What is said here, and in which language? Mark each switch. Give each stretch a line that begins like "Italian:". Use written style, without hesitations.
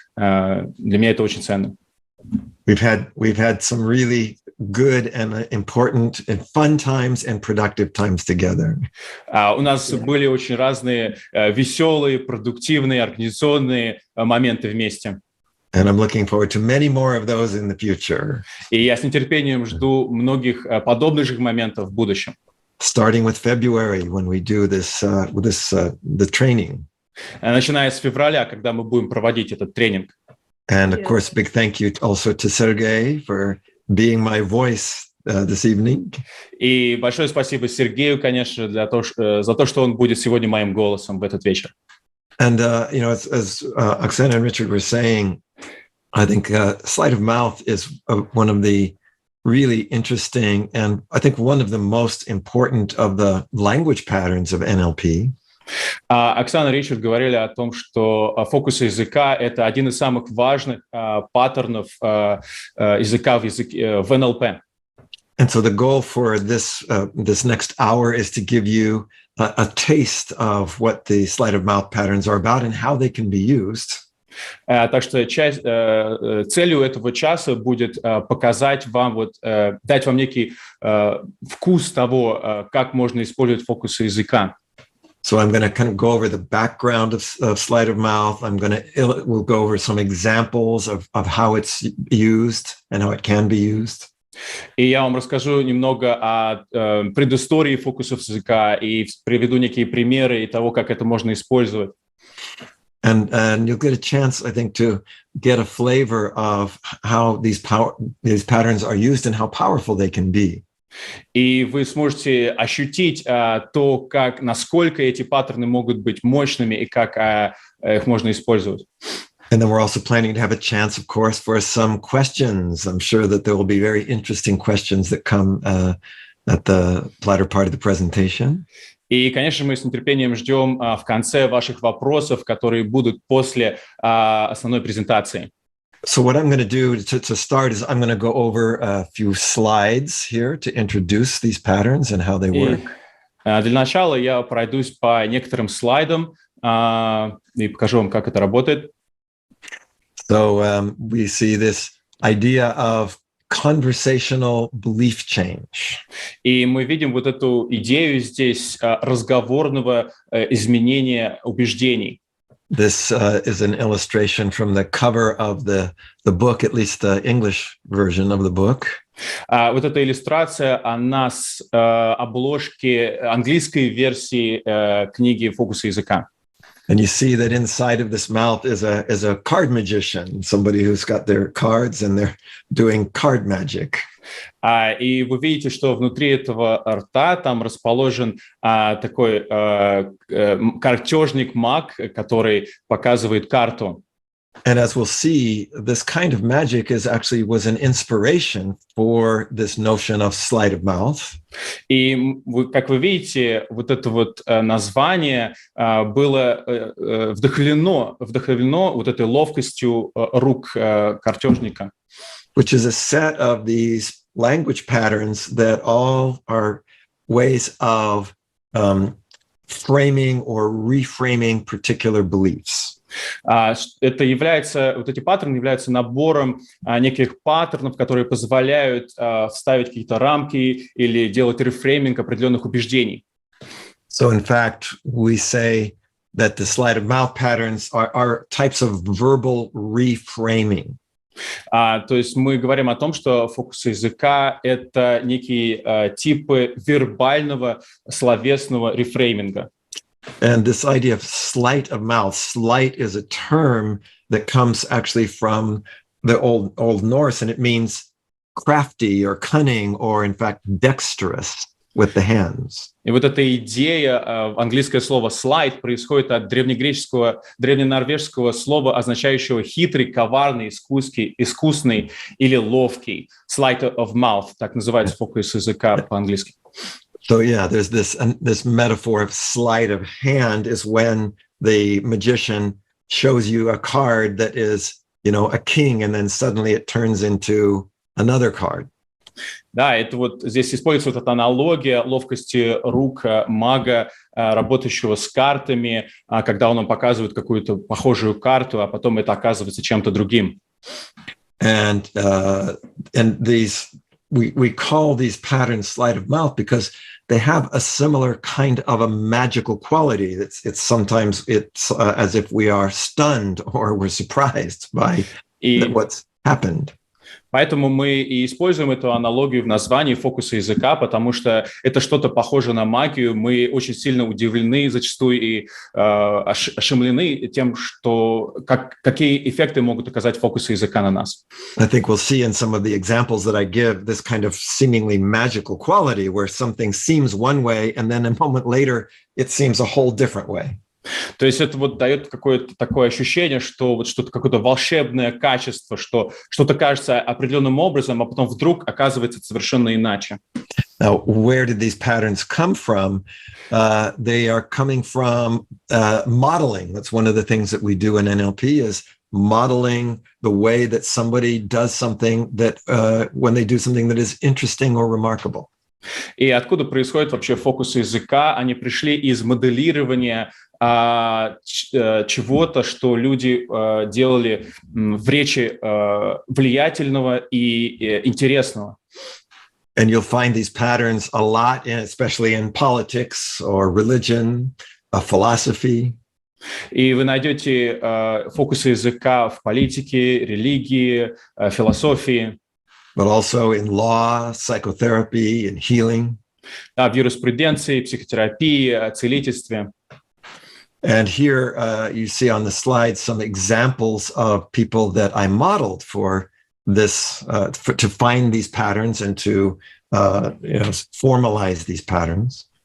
Russian: Для меня это очень ценно.
English: We've had some really good and important and fun times and productive times together.
Russian: У нас были очень разные веселые, продуктивные, организационные моменты вместе.
English: And I'm looking forward to many more of those in the future.
Russian: И я с нетерпением жду многих подобных же моментов в будущем.
English: Starting with February, when we do the training.
Russian: Начиная с февраля, когда мы будем проводить этот тренинг.
English: And of course, big thank you also to Sergey for being my voice this evening.
Russian: И большое спасибо Сергею, конечно, за то, что он будет сегодня моим голосом в этот вечер.
English: And as Oksana and Richard were saying, I think Sleight of Mouth is one of the really interesting and I think one of the most important of the language patterns of NLP.
Russian: Оксана и Ричард говорили о том, что фокусы языка — это один из самых важных паттернов языка в НЛП.
English: And so the goal for this next hour is to give you a taste of what the Sleight of Mouth patterns are about and how they can be used.
Russian: Так что целью этого часа будет показать вам, дать вам некий вкус того, как можно использовать фокусы языка.
English: So I'm going to kind of go over the background of sleight of mouth. We'll go over some examples of how it's used and how it can be used.
Russian: И я вам расскажу немного о предыстории фокусов языка и приведу некие примеры и того, как это можно использовать.
English: And you'll get a chance, I think, to get a flavor of how these patterns are used and how powerful they can be.
Russian: И вы сможете ощутить то, насколько эти паттерны могут быть мощными и как их можно использовать.
English: And then we're also planning to have a chance, of course, for some questions. I'm sure that there will be very interesting questions that come at the latter part of the presentation.
Russian: И, конечно, мы с нетерпением ждем в конце ваших вопросов, которые будут после основной презентации.
English: So what I'm going to do to start is I'm going to go over a few slides here to introduce these patterns and how they work.
Russian: Для начала я пройдусь по некоторым слайдам и покажу вам, как это работает.
English: So we see this idea of conversational belief change.
Russian: И мы видим вот эту идею здесь разговорного изменения убеждений.
English: This is an illustration from the cover of the book, at least the English version of the book.
Russian: Вот эта иллюстрация, она с обложки английской версии книги «Фокусы языка».
English: And you see that inside of this mouth is a card magician, somebody who's got their cards and they're doing card magic.
Russian: И вы видите, что внутри этого рта там расположен такой картежник-маг, который показывает карту.
English: And as we'll see, this kind of magic was an inspiration for this notion of sleight of mouth.
Russian: И как вы видите, вот это вот название было вдохновлено вот этой ловкостью рук картежника.
English: Which is a set of these language patterns that all are ways of framing or reframing particular beliefs.
Russian: Это является, вот эти паттерны являются набором неких паттернов, которые позволяют вставить какие-то рамки или делать рефрейминг определенных убеждений.
English: So in fact, we say that the sleight of mouth patterns are types of verbal reframing.
Russian: То есть мы говорим о том, что фокусы языка — это некие типы вербального словесного рефрейминга.
English: And this idea of sleight of mouth, sleight is a term that comes actually from the Old Norse, and it means crafty or cunning or, in fact, dexterous with the hands.
Russian: И вот эта идея, английское слово «слайд» происходит от древненорвежского слова, означающего хитрый, коварный, искусный или ловкий. Sleight of mouth, так называется фокус языка по-английски.
English: So yeah, there's this metaphor of sleight of hand is when the magician shows you a card that is, a king, and then suddenly it turns into another card.
Russian: Да, это вот здесь используется вот эта аналогия ловкости рук мага, работающего с картами, когда он нам показывает какую-то похожую карту, а потом это оказывается чем-то другим.
English: And these we call these patterns sleight of mouth because they have a similar kind of a magical quality. It's sometimes as if we are stunned or we're surprised by what's happened.
Russian: Поэтому мы и используем эту аналогию в названии фокуса языка, потому что это что-то похоже на магию. Мы очень сильно удивлены зачастую и ошеломлены тем, что какие эффекты могут оказать фокусы языка на нас.
English: I think we'll see in some of the examples that I give this kind of seemingly magical quality where something seems one way and then a moment later it seems a whole different way.
Russian: То есть это вот дает какое-то такое ощущение, что вот что-то, какое-то волшебное качество, что что-то кажется определенным образом, а потом вдруг оказывается совершенно иначе.
English: Now, where did these patterns come from? They are coming from modeling. That's one of the things that we do in NLP is modeling the way that somebody does something that when they do something that is interesting or remarkable.
Russian: И откуда происходят вообще фокусы языка? Они пришли из моделирования чего-то, что люди делали в речи влиятельного и интересного.
English: And you'll find these patterns a lot, especially in politics or religion, philosophy.
Russian: И вы найдете фокусы языка в политике, религии, философии.
English: But also in law, psychotherapy, and healing.
Russian: В юриспруденции, психотерапии, целительстве.
English: And here you see on the slide some examples of people that I modeled for this, to find these patterns and to formalize these patterns.